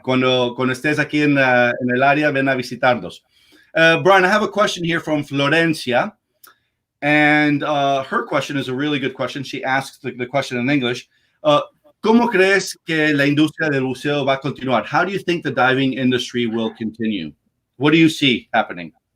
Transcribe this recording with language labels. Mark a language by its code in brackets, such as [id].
[es] Cuando estés aquí en el área, ven a visitarnos. [en] Brian, I have a question here from Florencia, and her question is a really good question. She asks the question in English. [es] ¿Cómo crees que la industria del buceo va a continuar? [en] How do you think the diving industry will continue? What do you see happening?